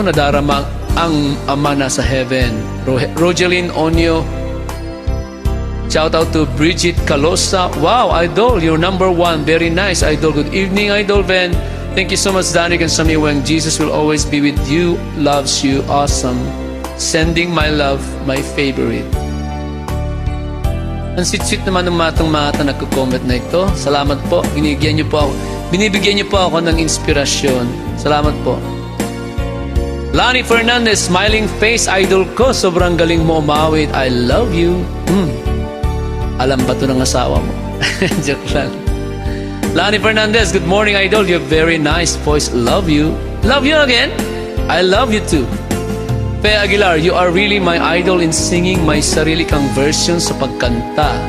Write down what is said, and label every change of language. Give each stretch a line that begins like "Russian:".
Filipino: Nadarama ang Ama nasa heaven.
English: Rogeline Onyo, shout out to Bridget Calosa. Wow, Idol, you're number one. Very nice, Idol. Good evening, Idol Vhen. Thank you so much, Daniw and Samiweng. Jesus will always be with you. Loves you. Awesome. Sending my love, my favorite.
Filipino: Ang sweet-sweet naman ng matang mata nagko-comment na ito. Salamat po. Binibigyan niyo po ako ng inspirasyon. Salamat po. Lani Fernandez, smiling face, idol ko. Sobrang galing mo umawit.
English: I love you.
Filipino: Alam ba ito ng asawa mo? Joke lang.
English: Lani Fernandez, good morning, idol. You have very nice voice. Love you. Love you again. I love you too. Fe Aguilar, you are really my idol in singing.
Filipino: May sarili kang version sa pagkanta.